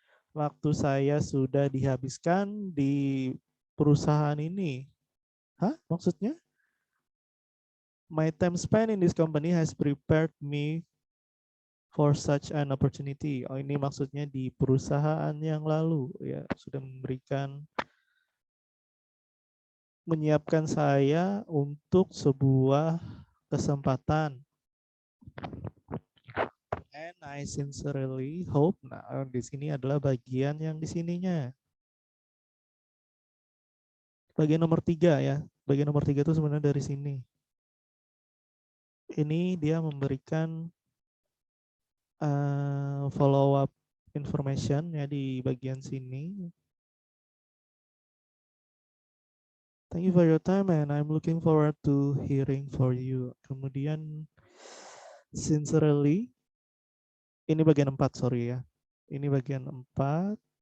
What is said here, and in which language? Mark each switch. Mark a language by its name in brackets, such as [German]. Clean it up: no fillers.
[Indonesian] Waktu saya sudah dihabiskan di perusahaan ini. Hah? Maksudnya? [English] My time spent in this company has prepared me for such an opportunity. [Indonesian] Oh, ini maksudnya di perusahaan yang lalu ya, sudah menyiapkan saya untuk sebuah kesempatan. [English] And I sincerely hope. [Indonesian] Nah, di sini adalah bagian yang di sininya. Bagian nomor 3 ya. Bagian nomor 3 itu sebenarnya dari sini. Ini dia memberikan follow up information ya di bagian sini. [English] Thank you for your time and I'm looking forward to hearing for you. [Indonesian] Kemudian sincerely, ini bagian 4 sorry ya. Ini bagian 4.